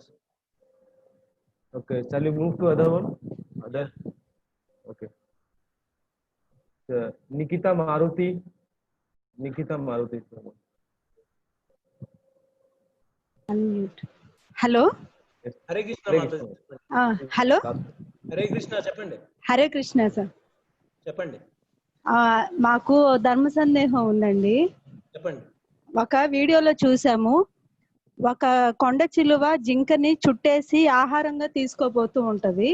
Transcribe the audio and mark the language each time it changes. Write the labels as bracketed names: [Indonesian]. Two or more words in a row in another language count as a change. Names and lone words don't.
[English] Okay, shall we move to other one? Okay. Nikita Maruti. Unmute. Hello. Yes. [Telugu] హరే కృష్ణ Hare మాతాజీ, Krishna. చెప్పండి. Hello. హరే కృష్ణ, చెప్పండి. హరే కృష్ణ సార్. చెప్పండి. మాకు ధర్మ సందేహం ఉందండి. చెప్పండి. ఒక వీడియోలో చూసాము, ఒక కొండ చిలువ జింకని చుట్టేసి ఆహారంగా తీసుకోబోతూ ఉంటది.